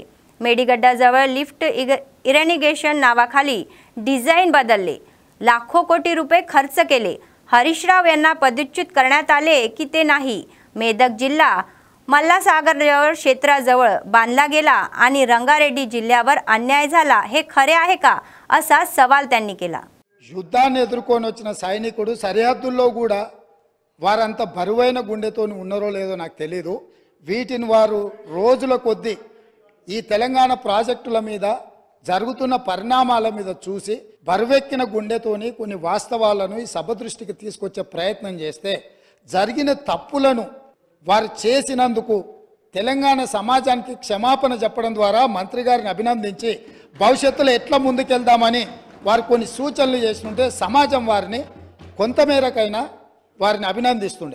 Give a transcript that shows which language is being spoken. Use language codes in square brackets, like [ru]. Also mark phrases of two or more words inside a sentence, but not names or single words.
[mr] मेडीगड्ड्याजवळ [en] lift irrigation [mr] नावाखाली डिझाईन बदलले, लाखो कोटी रुपये खर्च केले। हरीश राव यांना पदच्युत करण्यात आले की ते नाही। मेदक जिल्हा मल्लासागर क्षेत्राजवळ बांधला गेला आणि रंगारेड्डी जिल्ह्यावर अन्याय झाला, हे खरे आहे का असा सवाल त्यांनी केला। [te] యుద్ధాన్ని ఎదుర్కొని వచ్చిన సైనికుడు సరిహద్దుల్లో కూడా వారంత బరువైన గుండెతో ఉన్నారో లేదో నాకు తెలియదు। వీటిని వారు రోజుల కొద్దీ ఈ తెలంగాణ ప్రాజెక్టుల మీద జరుగుతున్న పరిణామాల మీద చూసి బరువెక్కిన గుండెతోని కొన్ని వాస్తవాలను ఈ సభ దృష్టికి తీసుకొచ్చే ప్రయత్నం చేస్తే జరిగిన తప్పులను వారు చేసినందుకు తెలంగాణ సమాజానికి క్షమాపణ చెప్పడం ద్వారా మంత్రి గారిని అభినందించి భవిష్యత్తులో ఎట్లా ముందుకెళ్దామని వారు కొన్ని సూచనలు చేస్తుంటే సమాజం వారిని కొంతమేరకైనా వారిని అభినందిస్తుండే।